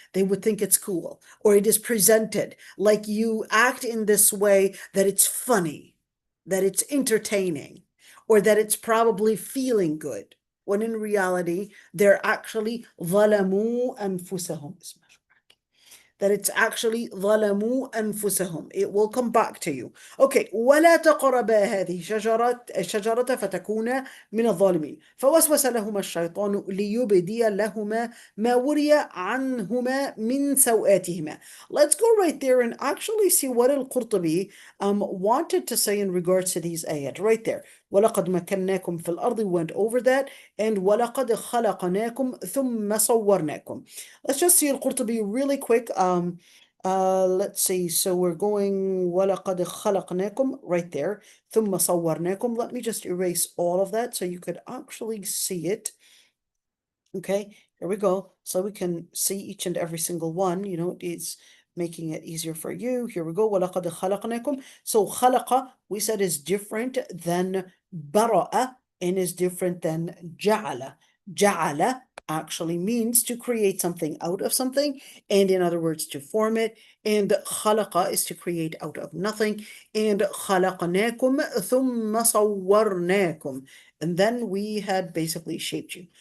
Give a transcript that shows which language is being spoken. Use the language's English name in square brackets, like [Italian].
[English] They would think it's cool, or it is presented like you act in this way that it's funny, that it's entertaining, or that it's probably feeling good, when in reality they're actually [Arabic] ظَلَمُوا أَنفُسَهُم. [English] that it's actually [Arabic] ظلموا أنفسهم. [English] It will come back to you. [Arabic] Okay, ولا تقربا هذه الشجرة فتكونا من الظالمين فوسوس لهما الشيطان ليبدي لهما ما وري عنهما من سوآتهما. [English] Let's go right there and actually see what al-Qurtubi wanted to say in regards to these ayat right there. [Arabic] وَلَقَدْ مَكَّنَّاكُمْ فِي الْأَرْضِ, [English] we went over that, and [Arabic] وَلَقَدْ خَلَقْنَاكُمْ ثُمَّ صَوَّرْنَاكُمْ. [English] Let's just see al-Qurtubi really quick. Let's see. So we're going [Arabic] وَلَقَدْ خَلَقْنَاكُمْ [English] right there. [Arabic] ثُمَّ صَوَّرْنَاكُمْ. [English] Let me just erase all of that so you could actually see it. Okay, here we go. So we can see each and every single one. You know, it's making it easier for you. Here we go. [Arabic] وَلَقَدْ خَلَقْنَاكُمْ. [English] So خَلَقَ, we said, is different than بَرَأَ and is different than جَعَلَ. جَعَلَ actually means to create something out of something, and in other words, to form it. And خَلَقَ is to create out of nothing. [Arabic] And خَلَقْنَاكُمْ ثُمَّ صَوَّرْنَاكُمْ. [English] And then we had basically shaped you.